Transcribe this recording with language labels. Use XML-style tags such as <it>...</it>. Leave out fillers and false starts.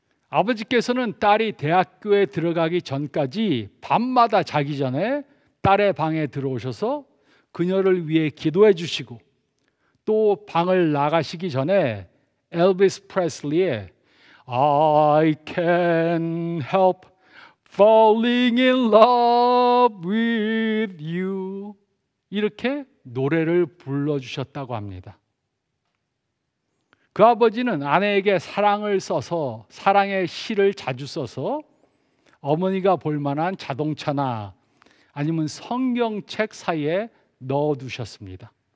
<ko>아버지께서는 딸이 대학교에 들어가기 전까지 밤마다 자기 전에 딸의 방에 들어오셔서 그녀를 위해 기도해 주시고, 또 방을 나가시기 전에 엘비스 프레슬리의</ko> <en>I can't help falling in love with you.</en> <ko>이렇게 노래를 불러주셨다고 합니다. 그 아버지는 아내에게 사랑을 써서, 사랑의 시를 자주 써서 어머니가 볼 만한 자동차나 아니면 성경책 사이에 넣어두셨습니다.</ko>